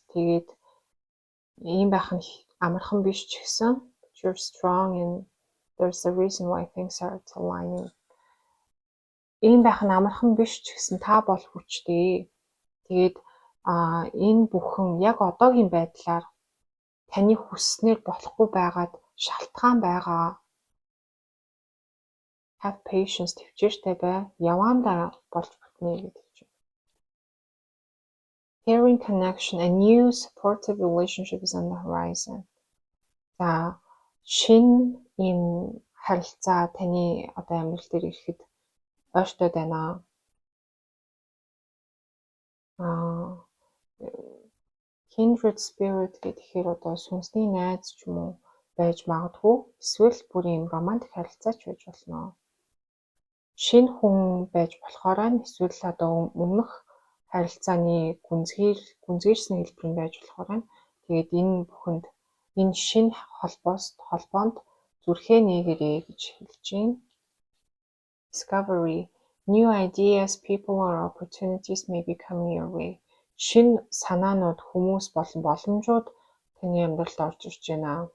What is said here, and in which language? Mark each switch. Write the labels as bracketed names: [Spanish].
[Mongolian] Тэгээд ийм байх нь амархан биш ч гэсэн [English] you're strong and there's a reason why things are aligning. [Mongolian] Ийм байх нь амархан биш ч гэсэн та бол хүчтэй. Тэгээд энэ бүхэн яг одоогийн байдлаар таны хүсснээр болохгүй байгаад шалтгаан байгаа. [English] Have patience, [Mongolian] төвчээртэй бай. Явандаа болж бүтнэ гэдэг чинь. [English] Caring connection, a new supportive relationship is on the horizon. [Mongolian] За шинэ ийм харилцаа таны одоо амьдрал дээр ирэхэд ойртоод байна. Kindred spirit гэхээр одоо сүнсний найз ч юм уу байж магадгүй. Эсвэл бүр ийм романтик харилцаач байж болно. Шинэ хүн байж болохоор эсвэл одоо өмнөх харилцааны гүнзгийрсэн хэлбэр нь байж болохоор тэгээд энэ бүхэнд энэ шинэ холбоонд зүрхээ нээгээрэй гэж хэлж байна. [English] Discovery, new ideas, people or opportunities may be coming your way. [Mongolian] Шинэ санаанууд, хүмүүс болон боломжууд таны амьдралд орж ирж байна.